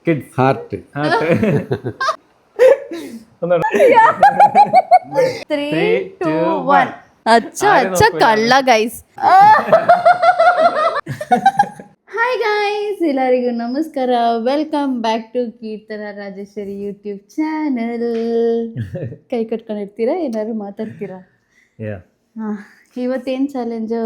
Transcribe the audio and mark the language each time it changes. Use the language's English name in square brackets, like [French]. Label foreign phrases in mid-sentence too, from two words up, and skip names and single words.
[English] കിഡ്സ് ഹാർട്ട് ഹാർട്ട്. three two one. അച്ഛ കള്ള guys. hi guys, [Kannada] ಎಲ್ಲರಿಗೂ ನಮಸ್ಕಾರ. [English] welcome back to Keerthana Rajeshwari YouTube channel. [Kannada] ಕೈ ಕಟ್ಕೊಂಡಿರ್ತೀರಾ, ಏನಾದ್ರು ಮಾತಾಡ್ತೀರಾ? ಇವತ್ತೇನು ಚಾಲೆಂಜು?